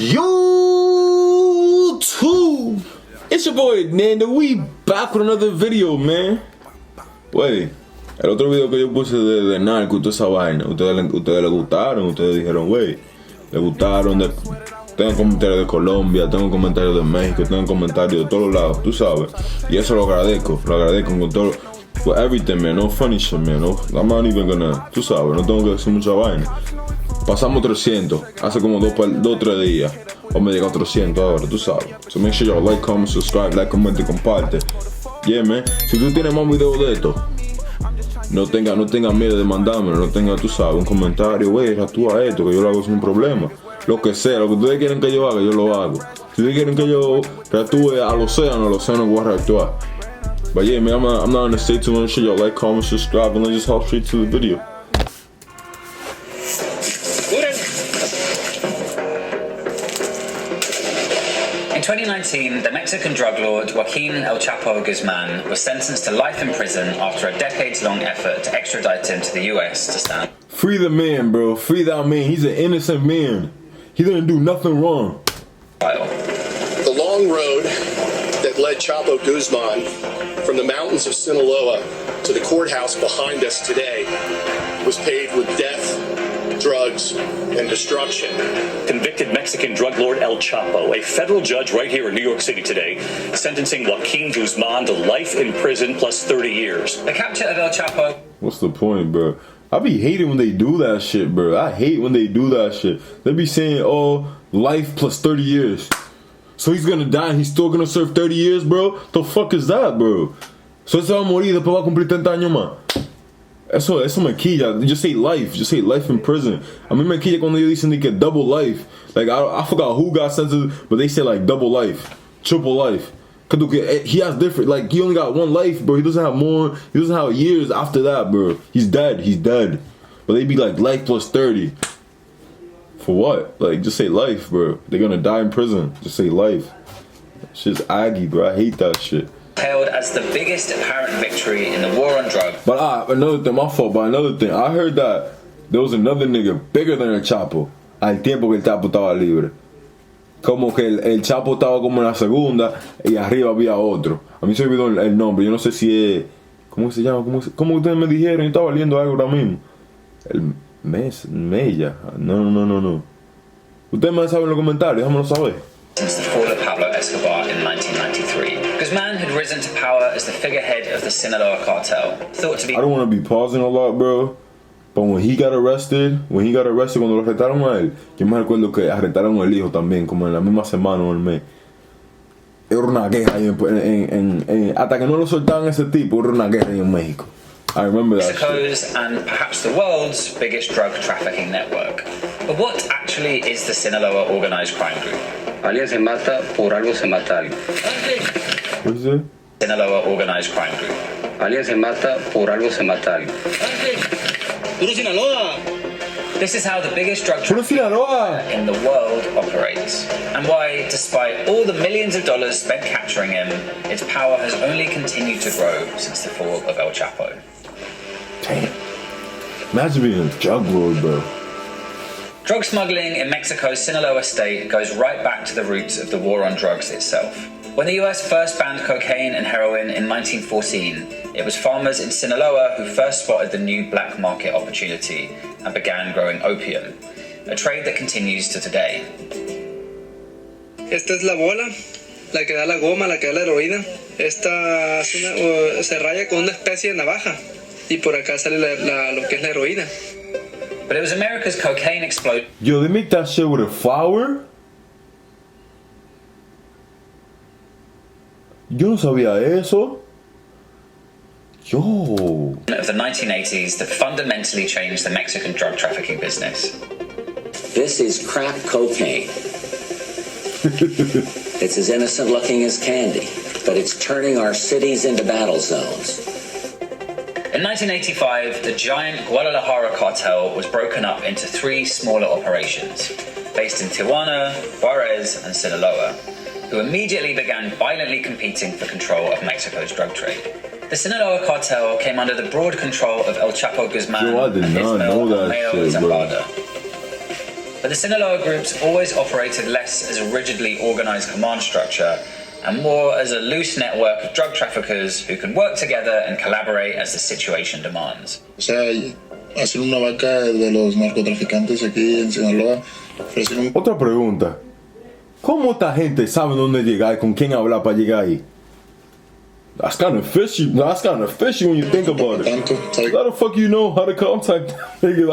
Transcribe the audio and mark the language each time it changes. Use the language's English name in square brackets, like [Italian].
[English] YouTube, it's your boy Nando. We back with another video, man. [Spanish] Wey, el otro video que yo puse de narco y toda esa vaina, ustedes les gustaron, ustedes dijeron, wey, les gustaron. Tengo comentarios de Colombia, tengo comentarios de México, tengo comentarios de todos lados, tú sabes. Y eso lo agradezco con todo. [English] For everything, man, no funny shit, man. No, I'm not even gonna, [Spanish] tú sabes, no tengo que decir mucha vaina. Pasamos 300 hace como 2 o 3 días. O me llega 300 ahora, tú sabes. So make sure y'all like, comment, subscribe, like, comment y comparte. Yeah, man. Si tú tienes más videos de esto, no tenga miedo de mandármelo. No tenga, tú sabes, un comentario. Wey, actúa esto, que yo lo hago sin problema. Lo que sea, lo que ustedes quieren que yo haga, yo lo hago. Si ustedes quieren que yo reactúe al océano voy a reactuar. [English] But yeah, man, I'm not gonna stay too much. Y'all like, comment, subscribe, and let's just hop straight to the video. In 2019, the Mexican drug lord Joaquin El Chapo Guzman was sentenced to life in prison after a decades-long effort to extradite him to the US to stand. Free the man, bro. Free that man. He's an innocent man. He didn't do nothing wrong. The long road that led Chapo Guzman from the mountains of Sinaloa to the courthouse behind us today was paved with death, drugs, and destruction. Convicted Mexican drug lord El Chapo, a federal judge right here in New York City today, sentencing Joaquin Guzman to life in prison plus 30 years. The capture of El Chapo. What's the point, bro? I be hating when they do that shit, bro. I hate when they do that shit. They be saying, oh, life plus 30 years. So he's gonna die and he's still gonna serve 30 years, bro? The fuck is that, bro? [Spanish] So ese va a morir y después va a cumplir 30 años más. Eso me quilla. [English] Just say life in prison. [Spanish] A mí me quilla cuando ellos dicen que double life. [English] Like, I forgot who got sentenced, but they say like double life, triple life. Cause he has different, like, he only got one life, bro. He doesn't have more, he doesn't have years after that, bro. He's dead. But they be like life plus 30. For what? Like, just say life, bro. They're gonna die in prison. Just say life. Shit's aggy, bro. I hate that shit. Hailed as the biggest apparent victory in the war on drugs. But another thing, my fault, but another thing. I heard that there was another nigga bigger than el Chapo [Spanish] al tiempo que el Chapo estaba libre. Como que el Chapo estaba como en la segunda y arriba había otro. A mí se me olvidó el nombre. Yo no sé si es... ¿Cómo se llama? ¿Cómo ustedes me dijeron? Yo estaba leyendo algo ahora mismo. El Mella. No. Ustedes me saben en los comentarios. Déjamelo saber. [English] Since the fall of Pablo Escobar in 1993. Guzman had risen to power as the figurehead of the Sinaloa Cartel. Thought to be... I don't want to be pausing a lot, bro. But when he got arrested, [Spanish] cuando lo arrestaron a él, yo me recuerdo que arrestaron al hijo también, como en la misma semana o el mes. Era una guerra ahí hasta que no lo soltaban ese tipo, era una guerra ahí en México. [English] I remember that Mexico's shit. And perhaps the world's biggest drug trafficking network. But what actually is the Sinaloa Organized Crime Group? [Spanish] Alguien se mata, por algo se mata alguien. [English] What is it? Sinaloa Organized Crime Group. [Spanish] Alguien se mata, por algo se mata alguien. [English] This is how the biggest drug trafficking in the world operates, and why, despite all the millions of dollars spent capturing him, its power has only continued to grow since the fall of El Chapo. Damn. Imagine being a drug lord, bro. Drug smuggling in Mexico's Sinaloa state goes right back to the roots of the war on drugs itself. When the US first banned cocaine and heroin in 1914, it was farmers in Sinaloa who first spotted the new black market opportunity and began growing opium, a trade that continues to today. [Spanish] Esta es la bola, la que da la goma, la que da la heroína. Esta es se raya con una especie de navaja y por acá sale lo que es la heroína. [English] But it was America's cocaine explosion. Yo, they make that shit with a flour? [Spanish] Yo no sabía eso. Yo. [English] Of the 1980s that fundamentally changed the Mexican drug trafficking business. This is crack cocaine. It's as innocent looking as candy, but it's turning our cities into battle zones. In 1985, the giant Guadalajara cartel was broken up into 3 smaller operations, based in Tijuana, Juarez, and Sinaloa, who immediately began violently competing for control of Mexico's drug trade. The Sinaloa cartel came under the broad control of El Chapo Guzman Yo, I did and his not know that Mayo shit, bro. Zambada. But the Sinaloa groups always operated less as a rigidly organized command structure and more as a loose network of drug traffickers who can work together and collaborate as the situation demands. [Spanish] O sea, hacer una vaca de los narcotraficantes aquí en Sinaloa. Otra pregunta. ¿Cómo esta gente sabe dónde llegar y con quién hablar para llegar ahí? [English] That's kind of fishy. That's kind of fishy when you think about it. How the fuck you know how to contact nigga?